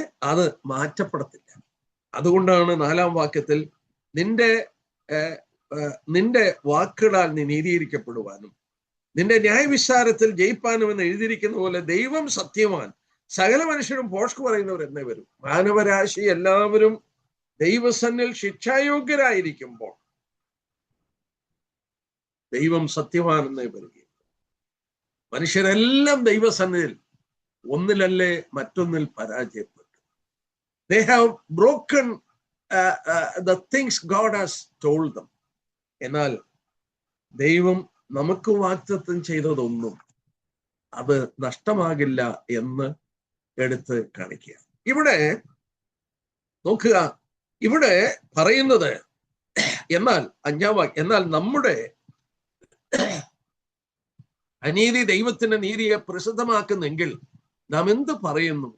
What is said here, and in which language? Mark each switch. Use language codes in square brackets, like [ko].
[ml] അത് മാറ്റപ്പെടത്തില്ല. അതുകൊണ്ടാണ് 4-ാം വാക്യത്തിൽ നിന്റെ വാക്കുകളാൽ നീ നീതീകരിക്കപ്പെടുവാനും നിന്റെ ന്യായവിസ്താരത്തിൽ ജയിപ്പാനും എന്ന് എഴുതിയിരിക്കുന്ന പോലെ ദൈവം സത്യവാൻ, സകല മനുഷ്യരും ഭോഷ്ക് പറയുന്നവർ എന്നേ വരും. മാനവരാശി എല്ലാവരും ദൈവസന്നിൽ ശിക്ഷായോഗ്യരായിരിക്കുമ്പോൾ ദൈവം സത്യവാൻ എന്നേ വരികയും മനുഷ്യരെല്ലാം ദൈവസന്നിധിയിൽ ഒന്നിലല്ലേ മറ്റൊന്നിൽ പരാജയപ്പെട്ടു. [en] They have broken the things God has told them. [ml] എന്നാൽ ദൈവം നമുക്ക് വാഗ്ദത്തം ചെയ്തതൊന്നും അത് നഷ്ടമാകില്ല എന്ന് എടുത്ത് കാണിക്കുക. ഇവിടെ നോക്കുക, ഇവിടെ പറയുന്നത് എന്നാൽ 5-ാം വാക്യം, എന്നാൽ നമ്മുടെ അനീതി ദൈവത്തിന്റെ നീതിയെ പ്രസിദ്ധമാക്കുന്നെങ്കിൽ നാം എന്ത് പറയുന്നു?